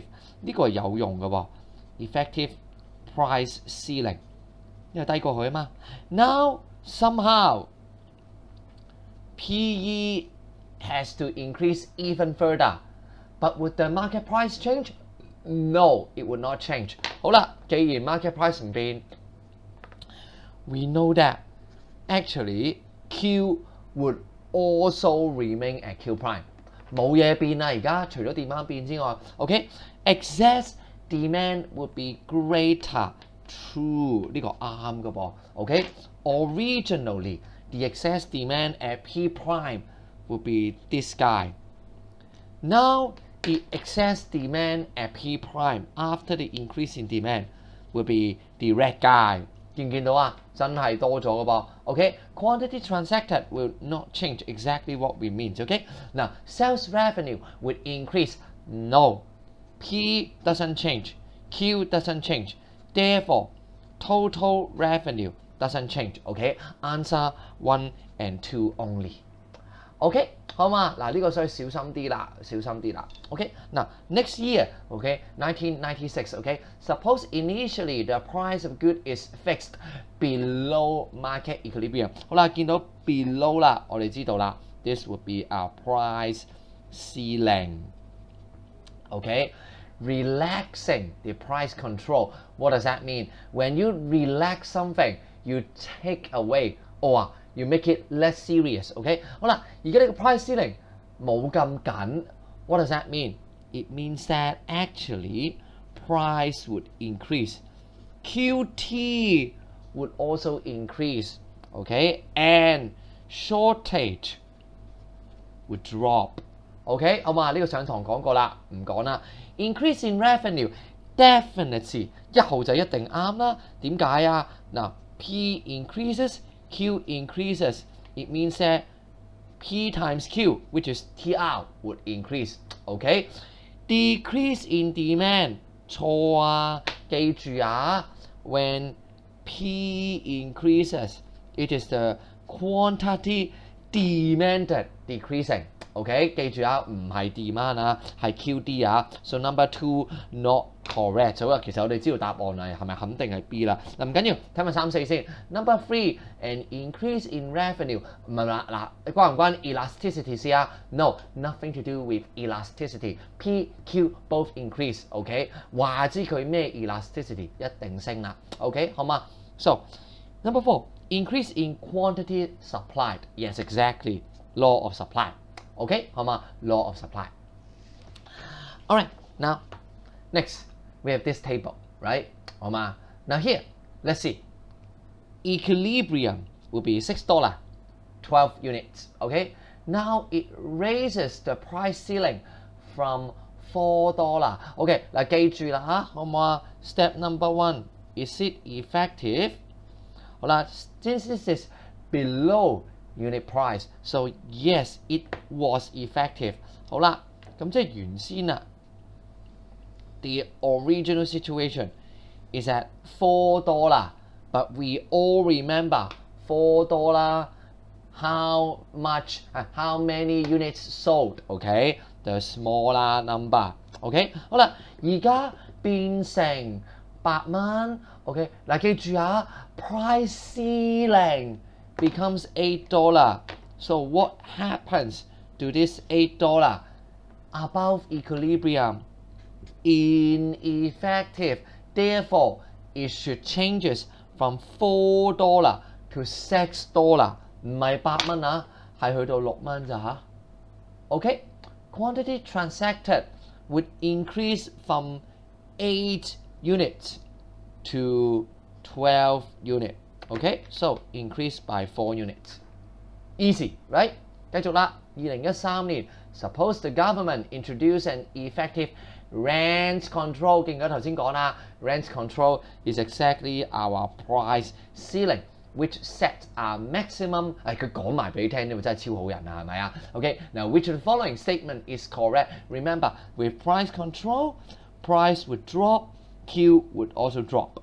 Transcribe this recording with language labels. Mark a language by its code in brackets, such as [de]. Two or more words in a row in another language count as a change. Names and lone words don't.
[yue] 呢個係有用嘅喎。 [en] Effective price ceiling， [yue] 因為低過佢啊嘛。 [en] Now somehow PE has to increase even further, but would the market price change? No, it would not change. [yue] 好啦，既然 [en] market price 唔變 we know that actually Q would also remain at Q prime. [yue] 冇嘢變啦，而家除咗 demand 變之外 ， [en] OK, excess demand would be greater. True， [yue] 呢個啱嘅噃 ，OK. [en] Originally, the excess demand at P prime would be this guy. Now, the excess demand at P prime after the increase in demand will be the red guy。 [yue] 見唔見到啊？真係多咗嘅噃。 [en] OK，quantity transacted will not change exactly what we mean。OK，now sales revenue would increase. No, P doesn't change, Q doesn't change. Therefore, total revenue doesn't change. OK，answer 1 and 2 only。OK， 好嘛？ [yue] 嗱，呢個所以小心啲啦，小心啲啦。 [en] OK， 嗱 next year，1996。Suppose initially the price of good is fixed below market equilibrium。 [yue] 好啦，見到 below 啦，我哋知道啦 [en] ，this would be our price ceiling。Relaxing the price control. What does that mean? When you relax something, you take away or you make it less serious. [yue] 好啦，而家呢個 [en] price ceiling [yue] 冇咁緊。 [en] What does that mean? It means that actually price would increase. QT would also increase. And shortage would drop. [yue] 好嘛？呢個上堂講過啦，唔講啦。 [en] Increase in revenue definitely [yue] 1 號就一定啱啦。點解啊？ [en] 嗱 ，P increases, Q increases. It means that P times Q, which is TR, would increase. Decrease in demand 錯啊！ [yue] 記住啊 [en] ，when P increases, it is the quantity demanded decreasing。 [yue] 記住啊，唔係 demand 啊，係 QD 啊。 [en] So number 2 not correct。 [yue] 好啊，其實我哋知道答案係咪肯定係 B 啦。嗱唔緊要，睇埋3、4 先。 [en] Number 3 an increase in revenue [yue] 唔係啦，嗱關唔關 [en] elasticity 事啊 ？No, nothing to do with elasticity. P、Q both increase。 [yue] 話知佢咩 elasticity 一定升啦。 [en] 好嘛 ？So number 4 increase in quantity supplied. Yes, exactly. Law of supply。好嘛 ？Law of supply. Alright, now next we have this table, right? 好嘛 ？Now here, let's see. Equilibrium will be $6, 12 units. Now it raises the price ceiling from $4. [yue] 嗱記住啦嚇，好唔好啊 [en] ？Step number 1 is it effective? 好啦 ，since this is below unit price, so yes, it was effective。 [yue] 好啦，咁即係原先啦。 [en] The original situation is at $4, but we all remember $4 how much, how many units sold? The smaller number。 [yue] 好啦，而家變成8蚊。嗱記住啊 [en] ，price ceiling becomes $8. So what happens to this $8 above equilibrium? Ineffective. Therefore, it should changes from $4 to $6. [yue] 唔係8蚊啊，係去到6蚊咋嚇。 [en] Quantity transacted would increase from 8 units to 12 units. So increase by 4 units. Easy, right? 繼續啦，2013年 ，suppose the government introduce an effective rent control。 [yue] 見到頭先講啦 [en] ，rent control is exactly our price ceiling, which set a maximum。 [yue] 佢講埋俾你聽，呢個真係超好人啊，係咪啊 ？ [en] Now which of the following statement is correct? Remember, with price control, price would drop, Q would also drop.